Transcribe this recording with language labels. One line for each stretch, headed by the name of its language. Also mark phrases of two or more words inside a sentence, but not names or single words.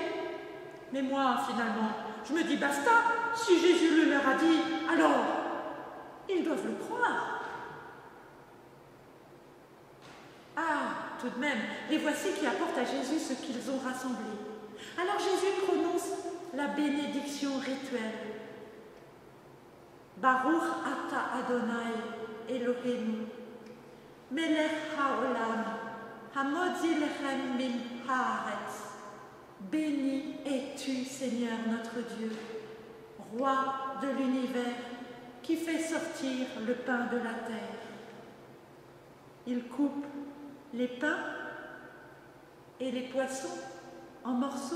French: Mais moi, finalement, je me dis basta. Si Jésus le leur a dit, alors, ils doivent le croire. Ah, tout de même, les voici qui apportent à Jésus ce qu'ils ont rassemblé. Alors Jésus prononce la bénédiction rituelle.
Hebrew: ברוך אתה אדוני אלוהינו מלך העולם המוציא לחם מן הארץ.
French: Béni es-tu, Seigneur notre Dieu, Roi de l'univers, qui fait sortir le pain de la terre. Il coupe les pains et les poissons en morceaux.